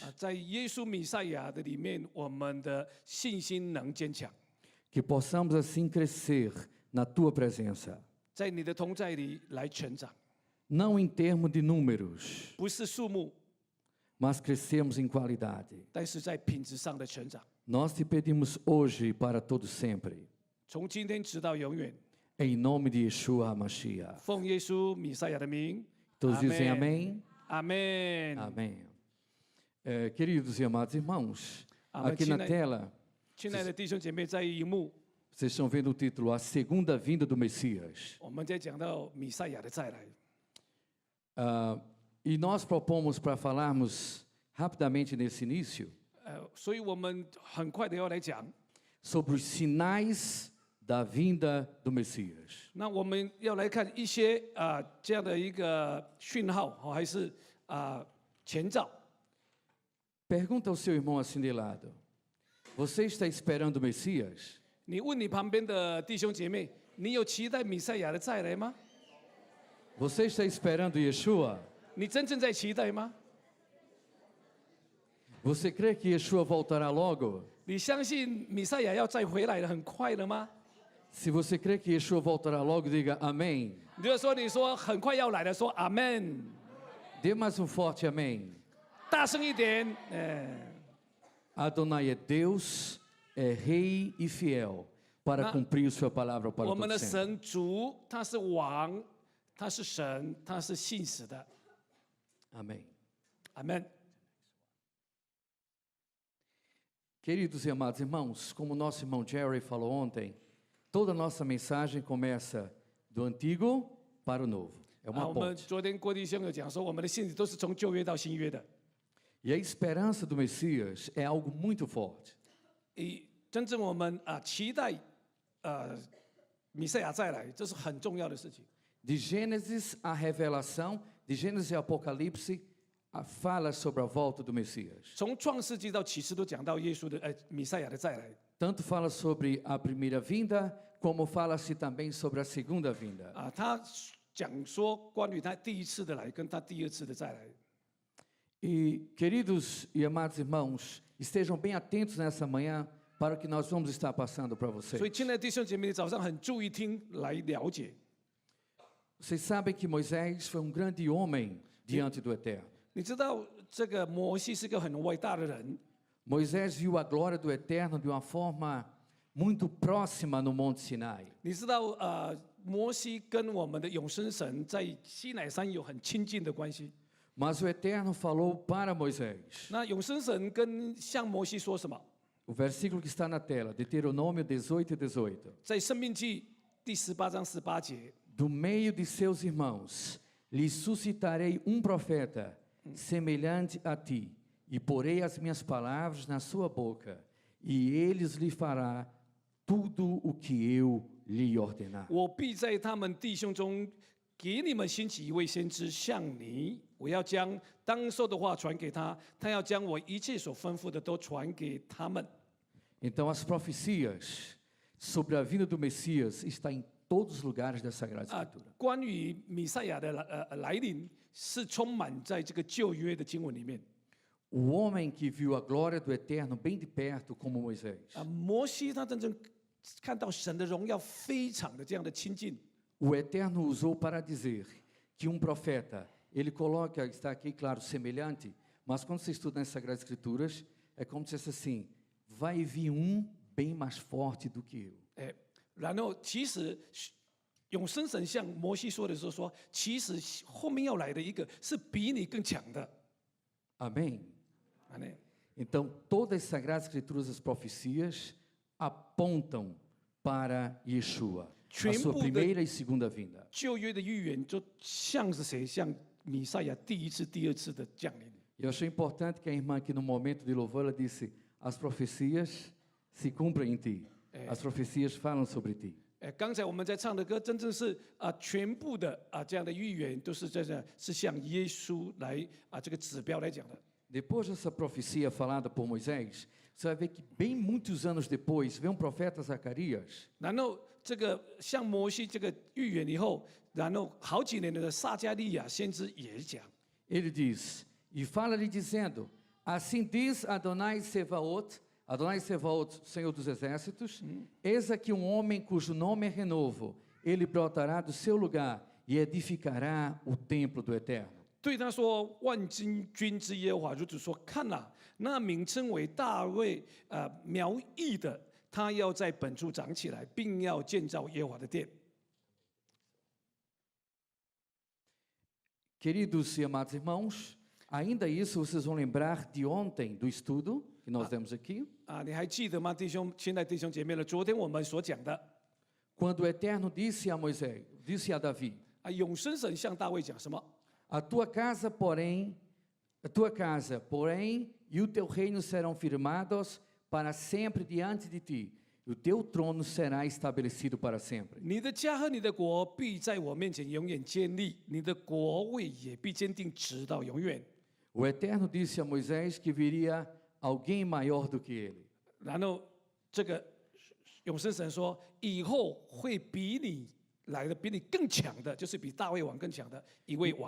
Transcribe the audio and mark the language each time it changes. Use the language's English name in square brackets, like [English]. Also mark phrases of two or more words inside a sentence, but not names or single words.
[Chinese] 在耶稣弥赛亚的里面，我们的信心能坚强， [Portuguese] Que possamos assim crescer na tua presença. [Chinese] 在你的同在里来成长， [Portuguese] Não em termos de números, [Chinese] 不是数目， [Portuguese] mas crescemos em qualidade. [Chinese] 但是在品质上的成长。 [Portuguese] Nós te pedimos hoje e para todo sempre. [Chinese] 从今天直到永远， [Portuguese] Em nome de [Hebrew] ישוע המשיח. [Chinese] 奉耶稣弥赛亚的名， [Portuguese] Todos Amém. dizem amém? [Chinese] 阿门。 [Portuguese] Amém. Queridos e amados irmãos, Amém. aqui na tela, [Chinese] 亲爱的弟兄姐妹，在荧幕， [Portuguese] vocês estão vendo o título A Segunda Vinda do Messias. [Chinese] 我们在讲到弥赛亚的再来。 [Portuguese] E nós propomos para falarmos rapidamente nesse início [Chinese] 所以我们很快的要来讲， [Portuguese] sobre os sinais da vinda do Messias. [Chinese] 那我们要来看一些这样的一个讯号，还是前兆。 [Portuguese] Pergunta ao seu irmão assim de lado: Você está esperando o Messias? [Chinese] 你问你旁边的弟兄姐妹，你有期待弥赛亚的再来吗？ [Portuguese] Você está esperando Yeshua? [Chinese] 你真正在期待吗？ [Portuguese] Você crê que Yeshua voltará logo? [Chinese] 你相信弥赛亚要再回来了，很快了吗？ [Portuguese] Se você crê que Yeshua voltará logo, diga amém. [Chinese] 你就说你说很快要来了，说阿门。 [Portuguese] Dê mais um forte amém. [Chinese] 大声一点， [Portuguese] Adonai é Deus, é rei e fiel para cumprir sua palavra para [Chinese] 我们 [Portuguese] todo [Chinese] 的 [Portuguese] sempre. [Chinese] 神主他是王，他是神，他是信实的。 [Portuguese] Amém. [Chinese] 阿门。 [Portuguese] Queridos e amados irmãos, como nosso irmão Jerry falou ontem, toda a nossa mensagem começa do antigo para o novo. É [Chinese] 我 [Portuguese] uma [Chinese] 们 [Portuguese] ponte. [Chinese] 昨天郭弟兄有讲说，我们的信息都是从旧约到新约的。 [Portuguese] E a esperança do Messias é algo muito forte. [Chinese] 真正我们期待弥赛亚再来，这是很重要的事情。 [Portuguese] De Gênesis à Revelação, de Gênesis ao Apocalipse, fala sobre a volta do Messias. [Chinese] 从创世纪到启示都讲到耶稣的弥赛亚的再来。 [Portuguese] Tanto fala sobre a primeira vinda, como fala-se também sobre a segunda vinda. [Chinese] 他讲说关于他第一次的来，跟他第二次的再来。 [Portuguese] E, queridos e amados irmãos, estejam bem atentos nessa manhã para o que nós vamos estar passando para vocês. [Chinese] 所以，亲爱的弟兄姐妹，你早上很注意听来了解。 [Portuguese] Vocês sabem que Moisés foi um grande homem diante do Eterno. [Chinese] 你知道这个摩西是个很伟大的人， [Portuguese] Moisés viu a glória do Eterno de uma forma muito próxima no Monte Sinai. [Chinese] 你知道摩西跟我们的永生神在西乃山有很亲近的关系。 [Portuguese] Mas o Eterno falou para Moisés. [Chinese] 那永生神向摩西说什么？ [Portuguese] O versículo que está na tela, Deuteronômio 18 e 18. [Chinese] 在申命记第18章18节， [Portuguese] Do meio de seus irmãos lhe suscitarei um profeta semelhante a ti, e porei as minhas palavras na sua boca, e eles lhe fará tudo o que eu lhe ordenar. [Chinese] 我必在他们弟兄中给你们兴起一位先知像你，我要将当说的话传给他，他要将我一切所吩咐的都传给他们。 [Portuguese] Então as profecias sobre a vinda do Messias estão em todos os lugares da Sagrada Escritura. [Chinese] 关于弥赛亚的来临，是充满在这个旧约的经文里面。 [Portuguese] O homem que viu a glória do Eterno bem de perto, como Moisés. [Chinese] 摩西他真正看到神的荣耀，非常的这样的亲近。 [Portuguese] O Eterno usou para dizer que um profeta, ele coloca, está aqui claro, semelhante, mas quando você estuda nas Sagradas Escrituras, é como se fosse assim, vai vir um bem mais forte do que eu. [Chinese] 然后其实永生神向摩西说的时候说，其实后面要来的一个是比你更强的。 [Portuguese] Amém? [Chinese] 啊，那 [Portuguese] Então, todas as Sagradas Escrituras, as profecias, apontam para Yeshua, a sua primeira e segunda vinda. [Chinese] 旧约的预言就像是谁？像弥赛亚第一次、第二次的降临。 [Portuguese] Eu achei importante que a irmã aqui no momento de louvor, ela disse, as profecias se cumprem em ti. As profecias falam sobre ti. [Chinese] 刚才我们在唱的歌，真正是全部的这样的预言都是是向耶稣来这个指标来讲的。 [Portuguese] Depois dessa profecia falada por Moisés, você vai ver que bem muitos anos depois, vem um profeta Zacarias, [Chinese] 然后这个向摩西这个预言以后，然后好几年的撒迦利亚先知也讲， [Portuguese] ele diz, e fala-lhe dizendo, assim diz [Hebrew] אדוני צבאות, [Portuguese] Senhor dos Exércitos, eis aqui um homem cujo nome é renovo, ele brotará do seu lugar e edificará o templo do Eterno. [Chinese] 对他说：“万军军之耶和华如此说：看哪，那名称为大卫苗裔的，他要在本处长起来，并要建造耶和华的殿。” [Portuguese] Queridos e amados irmãos, ainda isso vocês vão lembrar de ontem, do estudo que nós demos aqui, [Chinese] 你还记得吗，弟兄、亲爱的弟兄姐妹们？昨天我们所讲的 [Portuguese] quando o Eterno disse a Moisés, disse a Davi, [Chinese] 永生神向大卫讲什么？ [Portuguese] a tua casa, porém, e o teu reino serão firmados para sempre diante de ti, e o teu trono será estabelecido para sempre. [Chinese] 你的家和你的国必在我面前永远建立，你的国位也必坚定直到永远。 [Portuguese] O Eterno disse a Moisés que viria alguém maior do que ele. [Chinese] 然后这个永生神说，以后会比你来的比你更强的，就是比大卫王更强的一位王。